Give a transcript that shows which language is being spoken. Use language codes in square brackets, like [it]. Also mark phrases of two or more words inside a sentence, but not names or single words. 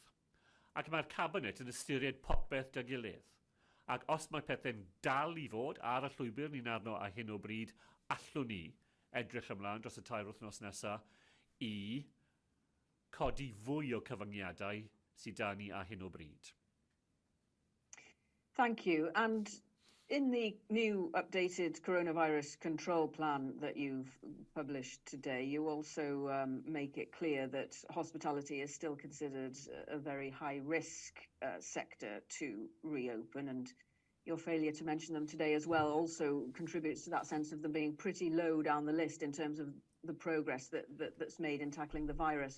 [cy] Ac mae'r Cabinet yn ystyried popeth dy gilydd. Ac os mae pethau'n dal i fod ar y llwybr ni'n arno a hyn o bryd, allwn ni edrych ymlaen dros y 2 wythnos nesaf i codi fwy o cyfyngiadau sydd da ni a hyn o bryd. [en] Thank you. And in the new updated coronavirus control plan that you've published today, you also make it clear that hospitality is still considered a very high-risk sector to reopen, and your failure to mention them today as well also contributes to that sense of them being pretty low down the list in terms of the progress that's made in tackling the virus.